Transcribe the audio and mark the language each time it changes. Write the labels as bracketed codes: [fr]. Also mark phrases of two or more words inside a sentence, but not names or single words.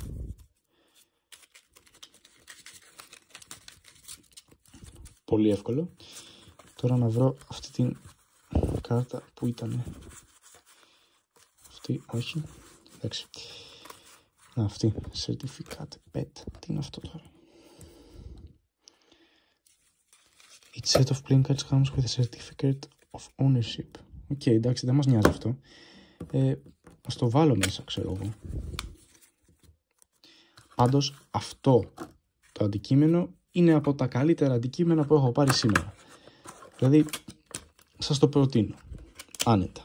[el] Πολύ εύκολο. Τώρα να βρω αυτή την κάρτα που ήταν. Αυτή, όχι. Εντάξει. Αυτή. [en] Certificate pet. [el] Τι είναι αυτό τώρα. [en] Each set of playing cards comes with a certificate of ownership. [el] Οκ, εντάξει, δεν μας νοιάζει αυτό. Ας το βάλω μέσα, ξέρω εγώ. Πάντως, αυτό το αντικείμενο είναι από τα καλύτερα αντικείμενα που έχω πάρει σήμερα. Δηλαδή, σας το προτείνω. Άνετα.